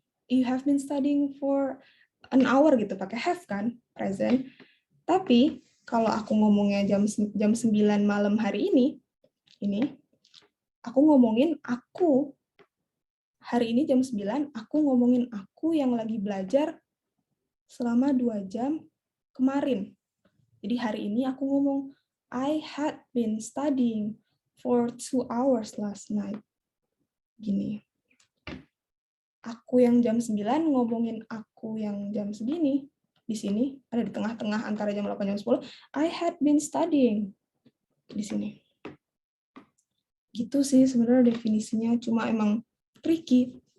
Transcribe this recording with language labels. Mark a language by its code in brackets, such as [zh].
[en] You have been studying for an hour [id] gitu, pakai have kan, [en] present. [id] Tapi kalau aku ngomongnya jam 9 malam hari ini aku ngomongin aku hari ini jam 9, aku ngomongin aku yang lagi belajar selama 2 jam kemarin. Jadi hari ini aku ngomong, [en] I had been studying for 2 hours last night. [id] Gini. Aku yang jam 9 ngomongin aku yang jam segini. Di sini, ada di tengah-tengah antara jam 8 dan jam 10. [en] I had been studying. [id] Di sini. Gitu sih sebenarnya definisinya, cuma emang tricky.